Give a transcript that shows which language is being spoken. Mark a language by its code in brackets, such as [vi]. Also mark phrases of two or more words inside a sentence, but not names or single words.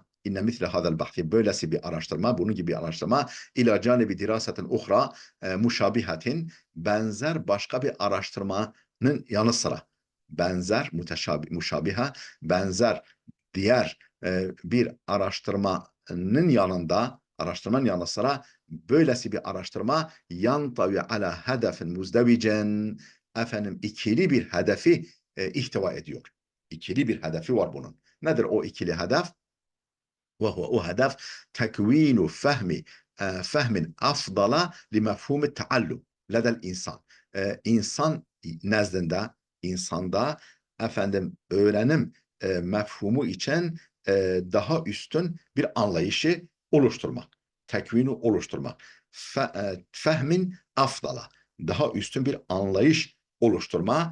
[ar] إن مثل هذا البحث, [tr] böylesi bir araştırma, bunun gibi bir araştırma, [ar] إلى جانب دراسة أخرى مشابهة, [tr] benzer başka bir araştırmanın yanı sıra, benzer muşabiha, benzer diğer bir araştırmanın yanı sıra, böylesi bir araştırma [ar] ينطوي على هدف مزدوج, [tr] ikili bir hedefi ihtiva ediyor. İkili bir hedefi var bunun. Nedir o ikili hedef? O hedef [ar] تكوين فهم أفضل لمفهوم التعلم لدى الإنسان. [tr] İnsan nezdinde, insanda öğrenim mefhumu için daha üstün bir anlayışı oluşturmak. Tekvini oluşturmak. [ar] فهم أفضل, [tr] daha üstün bir anlayış oluşturma.